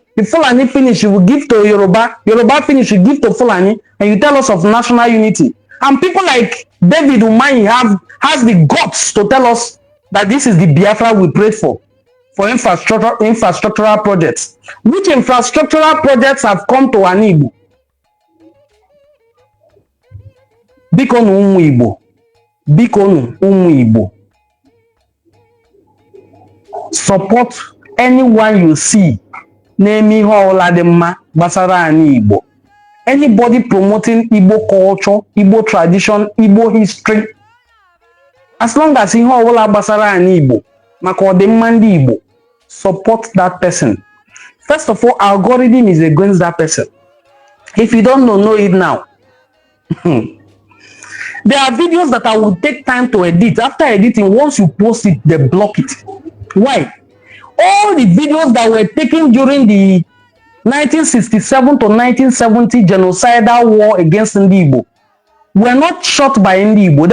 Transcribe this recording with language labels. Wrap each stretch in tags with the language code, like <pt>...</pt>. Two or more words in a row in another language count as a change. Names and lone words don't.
<en>If Fulani finish, he will give to Yoruba. Yoruba finish, he give to Fulani. And you tell us of national unity. And people like David Umahi has the guts to tell us that this is the Biafra we prayed for infrastructural projects. Which infrastructural projects have come to an Igbo?</en> <ig>Bikonu umu Igbo. Bikonu umu Igbo.</ig> <en>Support anyone you see</en> <ig>name ihe ọbụla dị mma gbasara anyị Igbo.</ig> <en>Anybody promoting Igbo culture, Igbo tradition, Igbo history, as long as</en> <ig>ihe ọbụla gbasara anyị Igbo maka ọdịmma ndị Igbo,</ig> <en>support that person. First of all, algorithm is against that person. If you don't know it now. There are videos that I will take time to edit. After editing, once you post it, they block it. Why? All the videos that were taken during the 1967 to 1970 genocidal war against Ndi Igbo were not shot by Ndi Igbo.</en>